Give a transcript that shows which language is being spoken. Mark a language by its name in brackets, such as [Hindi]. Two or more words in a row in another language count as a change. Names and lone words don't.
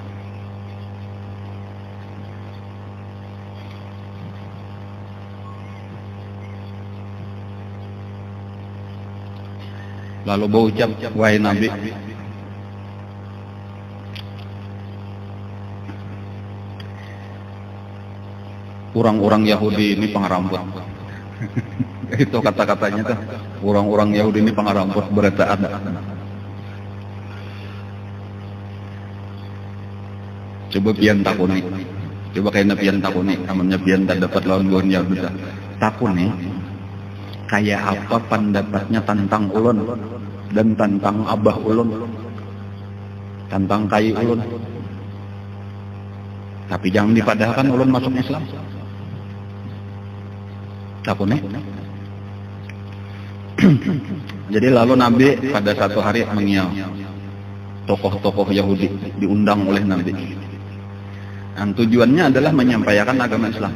[Indonesian] Lalu berucap, wahai Nabi, orang-orang Yahudi ini pengarambut. Itu kata-katanya tuh, orang-orang Yahudi ini pengarambut berita ada. [Banjar] Coba pian takuni, coba kayaknya pian takuni, namanya pian tak dapat lawan buan Yahudi. Takuni, kayak apa pendapatnya tentang ulun? dan tantang abah ulun, tantang kai ulun. Tapi jangan dipadahkan ulun masuk Islam. [Indonesian] Takutnya. Jadi lalu Nabi pada satu hari mengiau tokoh-tokoh Yahudi diundang oleh Nabi. Dan tujuannya adalah menyampaikan agama Islam.